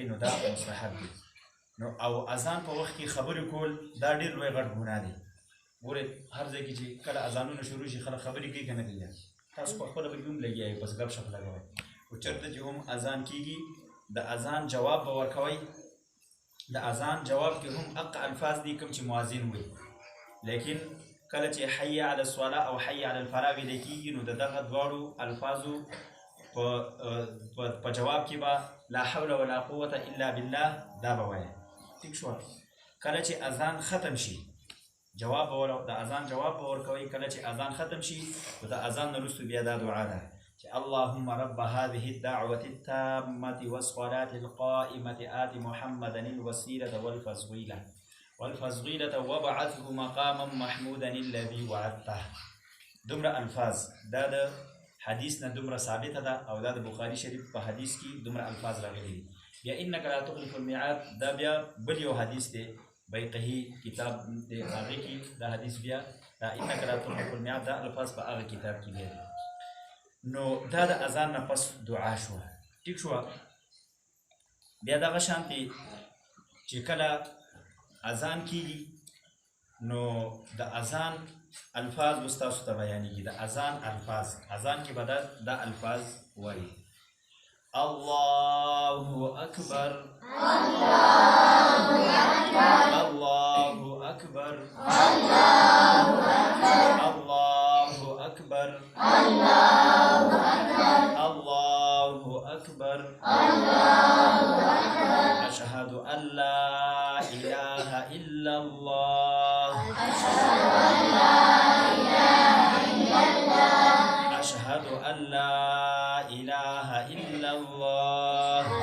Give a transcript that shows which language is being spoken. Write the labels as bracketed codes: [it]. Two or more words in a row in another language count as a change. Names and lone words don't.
[ps] نو دا مستحب دي نو او اذان په وخت کې خبرې کول دا ډېر لوی غټ ګناه دی ګورئ هر ځای کې چې کله اذانونه شروع شي خلک خبرې کوي که نه کوي تاسو په خپله پکې هم لګیا بس ګپ شپ لګوئ خو چېرته چې هم اذان کېږي د اذان جواب به ورکوئ د اذان جواب کې هم حق الفاظ دي کوم چې مؤذن وایي لیکن کله چې [ar] حی علی الصلاة [ps] او [ar] حی علی الفلاح [ps] ویل کېږي نو د دغه دواړو الفاظو په جواب کې به [ar] لا حول ولا قوة الا بالله [ps] دا به وایه ټیک شوه کله چې اذان ختم شي جواب د اذان جواب به ورکوئ کله چې اذان ختم شي نو د اذان نه وروسته بیا دا دعا ده چې [ar] اللهم رب هذه الدعوة التامة والصلاة القائمة آت محمدا الوسيلة والفضيلة وابعثه مقاما محمودا الذي وعدته [ps] دومره الفاظ دا د حدیث نه دومره ثابته ده او دا د بخاري شریف په حدیث کې دومره الفاظ راغلي دي بیا [ar] انک لا تخلف الميعاد [ps] دا بیا بل یو حدیث دی بیقهی کتاب دی هغې کې دا حدیث بیا دا [ar] انک لا تخلف الميعاد [ps] دا الفاظ په هغه کتاب کې دی نو دا د اذان نه پس دعا شوه ټیک شوه بیا دغه شانتې چې کله اذان کېږي نو د اذان الفاظ به ستاسو ته بیانېږي د اذان الفاظ اذان کې به دا الفاظ وایي [ar] الله اکبر الله اکبر الله اکبر الله اکبر اشهد ان لا اله الا الله اشهد ان لا اله الا الله